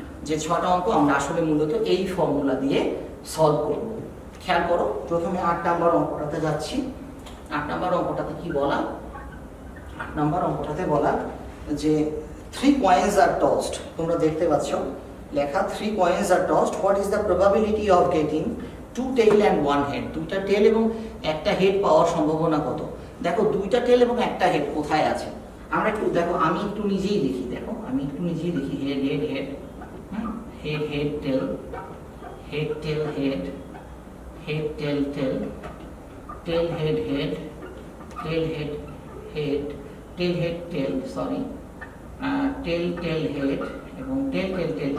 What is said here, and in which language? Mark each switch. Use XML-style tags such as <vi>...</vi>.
<bn>যে 6টা অঙ্ক আমরা আসলে মূলত এই ফর্মুলা দিয়ে সলভ করব। খেয়াল করো, প্রথমে 8 নাম্বার অঙ্কটাতে যাচ্ছি। 8 নাম্বার অঙ্কটাতে কি বলা? 8 নাম্বার অঙ্কটাতে বলা যে</bn> <en>3 coins are tossed।</en> <bn>তোমরা দেখতে পাচ্ছ লেখা</bn> <en>3 coins are tossed, what is the probability of getting 2 tail and 1 head?</en> <bn>2টা টেল এবং একটা হেড পাওয়ার সম্ভাবনা কত? দেখো 2টা টেল এবং একটা হেড কোথায় আছে আমরা একটু দেখো, আমি একটু নিজেই লিখি। দেখো আমি একটু নিজেই লিখি, head head head, head head টেল, হেড টেল হেড, হেড টেল টেল, টেল হেড হেড, টেল হেড হেড, টেল হেড টেল, সরি টেল টেল হেড এবং টেল টেল টেল।</bn>